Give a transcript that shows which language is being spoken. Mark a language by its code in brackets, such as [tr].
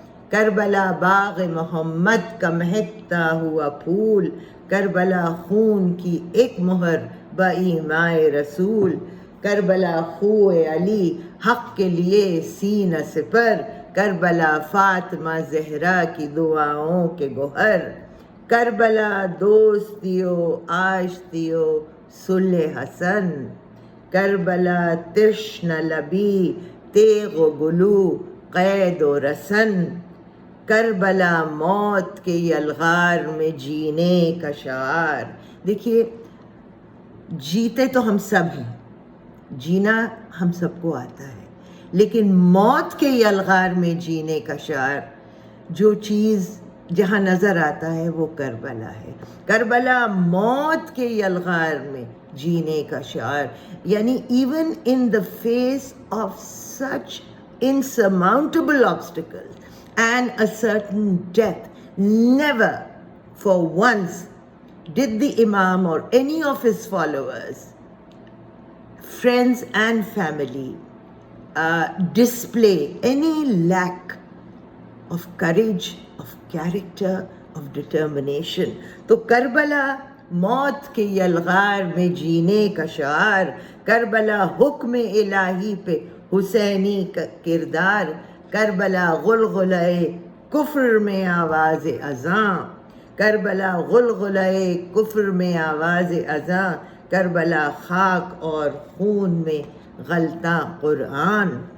[ur] کربلا باغ محمد کا مہکتا ہوا پھول، کربلا خون کی ایک مہر بایماء رسول. کربلا خوہ علی حق کے لیے سینہ سپر، کربلا فاطمہ زہرا کی دعاؤں کے گوہر. کربلا دوستیو آشتیو صلح حسن، کربلا تشن لبی تیغ و گلو قید و رسن. کربلا موت کے یلغار میں جینے کا شعار. دیکھیے، جیتے تو ہم سب ہیں، جینا ہم سب کو آتا ہے، لیکن موت کے یلغار میں جینے کا شعار، جو چیز جہاں نظر آتا ہے وہ کربلا ہے. کربلا موت کے یلغار میں جینے کا شعار. یعنی [en] Even in the face of such insurmountable obstacles and a certain death, never for once did the Imam or any of his followers, friends and family, display any lack of courage, of character, of determination. [ur] تو کربلا موت کے یلغار میں جینے کا شعار، کربلا حکم الہی پہ حسینی کا کردار، کربلا غلغلۂ کفر میں آواز اذاں، کربلا غلغلۂ کفر میں آواز اذاں، کربلا خاک اور خون میں غلطاں قرآن،